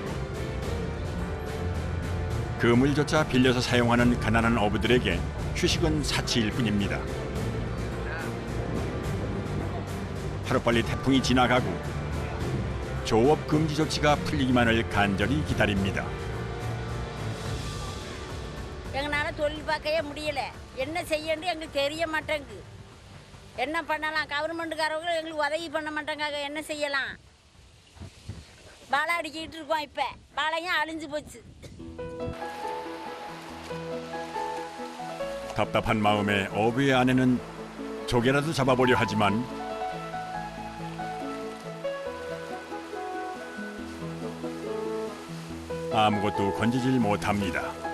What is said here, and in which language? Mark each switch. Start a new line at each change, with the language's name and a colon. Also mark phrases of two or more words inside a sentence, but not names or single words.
Korean: 그물조차 빌려서 사용하는 가난한 어부들에게 휴식은 사치일 뿐입니다. 하루빨리 태풍이 지나가고 조업 금지 조치가 풀리기만을 간절히 기다립니다.
Tamil: எங்களால தொழில் பார்க்கவே முடியல. என்ன செய்யணும் எங்களுக்கு தெரிய மாட்டேங்குது. என்ன பண்ணலாம்? கவர்மெண்ட்காரங்க எங்களுக்கு உதவி பண்ண மாட்டாங்க. என்ன செய்யலாம்? பாலை அடிக்கிட்டு இருக்கோம். இப்ப பாலையும் அழிஞ்சு போச்சு.
Korean: 답답한 마음에 어부의 아내는 조개라도 잡아보려 하지만 아무것도 건지질 못합니다.